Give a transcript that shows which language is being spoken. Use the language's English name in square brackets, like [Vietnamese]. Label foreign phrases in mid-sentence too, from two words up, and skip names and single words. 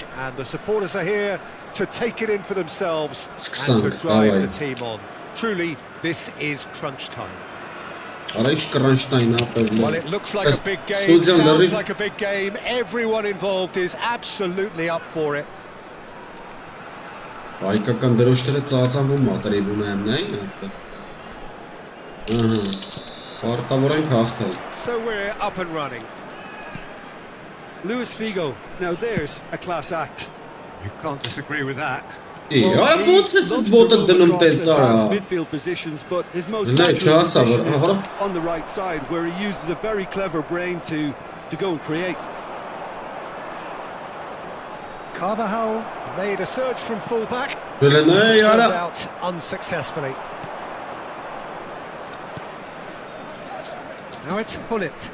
[English] And the supporters are here to take it in for themselves and to drive the team on. Truly, this is crunch time. Well, it looks like a big game, sounds like a big game. Everyone involved is absolutely up for it. [Armenian] Հայկական դրոշները ծածանվում մատերիվ ունեմ նայն Պարտավոր ենք հաղթել [English] So we're up and running. Luis Figo, now there's a class act. You can't disagree with that. [Armenian] Արա ոնց ես այդ ոտը դնում տենց արա [English] Midfield positions, but his most natural position is on the right side, where he uses a very clever brain to go and create. Carvajal made a surge from fullback. Turned out unsuccessfully. Now it's Hullet.